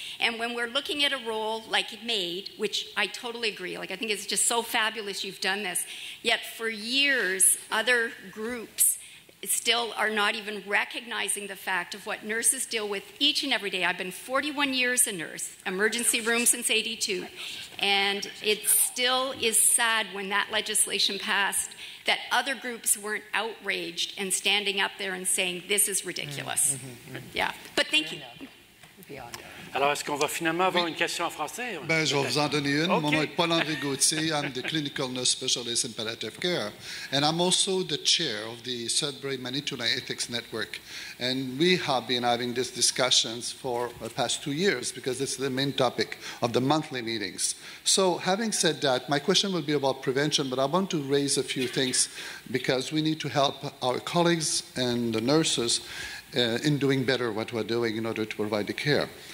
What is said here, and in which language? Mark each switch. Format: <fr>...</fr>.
<en>And when we're looking at a role like MAID, which I totally agree, like I think it's just so fabulous you've done this, yet for years other groups still are not even recognizing the fact of what nurses deal with each and every day. I've been 41 years a nurse, emergency room since '82, and it still is sad when that legislation passed that other groups weren't outraged and standing up there and saying, this is ridiculous. Yeah, but thank you.</en> <fr>Alors, est-ce qu'on va finalement avoir une question en français? Ben, je vais vous en donner une. Mon nom est Paul-André Gauthier.</fr> <en>I'm the clinical nurse specialist in palliative care. And I'm also the chair of the Sudbury Manitoulin Ethics Network. And we have been having these discussions for the past 2 years because it's the main topic of the monthly meetings. So having said that, my question will be about prevention, but I want to raise a few things because we need to help our colleagues and the nurses in doing better what we're doing in order to provide the care.</en>